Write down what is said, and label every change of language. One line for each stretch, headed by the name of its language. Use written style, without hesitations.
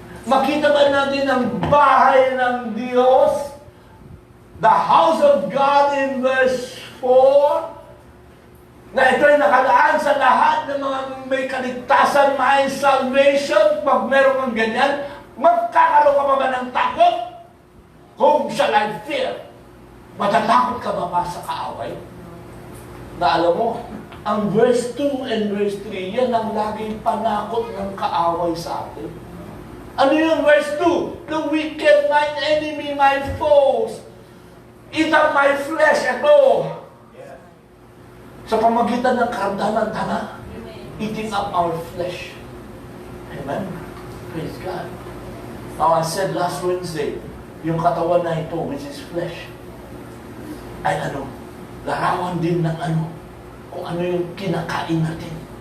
Filipino: Makita ba natin ang bahay ng Diyos?
English: The house of God in verse 4?
Filipino: Na ito ay nakalaan sa lahat ng mga may kaligtasan, may salvation. Pag meron kang ganyan, magkakaroon ka ba ng takot?
English: Whom shall I fear?
Filipino: Matatakot ka ba sa kaaway? Na alam mo, ang verse 2 and verse 3, yan ang laging panakot ng kaaway sa atin. Ano yung verse 2?
English: The wicked, my enemy, my foes, eat up my flesh.
Filipino: Ito, sa pamagitan ng karamdaman, tama?
English: Eating up our flesh. Amen? Praise God. Now, I said last Wednesday,
Filipino: yung katawan na ito,
English: which is flesh,
Filipino: ay ano, larawan din ng ano, kung ano yung kinakain natin.